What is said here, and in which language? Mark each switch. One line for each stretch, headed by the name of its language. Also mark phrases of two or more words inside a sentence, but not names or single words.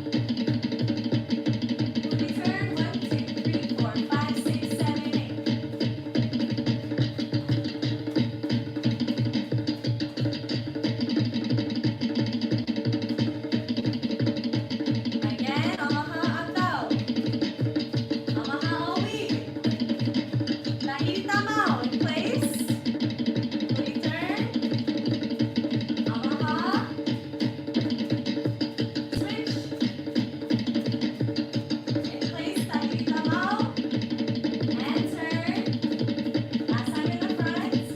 English: Booty turn. 1, 2, 3, 4, 5, 6, 7, 8. Again,
Tahitian: amaha atau. Amaha Ori. Tahiti tamau
English: in place. Booty turn. Amaha. Switch. In place,
Tahitian: Tahiti tamau.
English: And turn. Last time in the front.